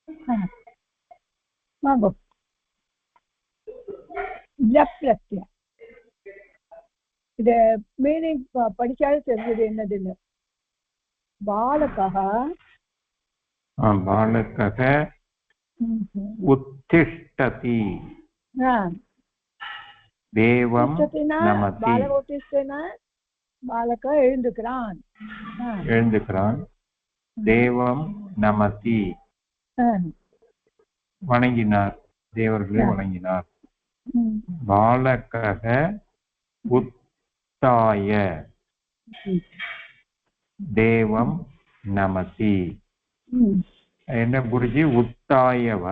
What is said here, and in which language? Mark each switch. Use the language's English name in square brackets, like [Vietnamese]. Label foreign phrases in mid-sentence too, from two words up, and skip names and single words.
[Tamil] வாங்கோ லெப் பிரத்யா இது மீனிங் படிச்சாலும் தெரிஞ்சது என்னது இல்லை பாலகः [Sanskrit] बालकः उत्तिष्ठति देवं नमति [Tamil] பாலக எழுந்துக்கிறான் [Sanskrit] देवं नमति [Tamil] வணங்கினார் தேவர்களை வணங்கினார் [Sanskrit] बालकः उत्थाय देवं नमति [Tamil] என்ன குருஜி உத்தாயவா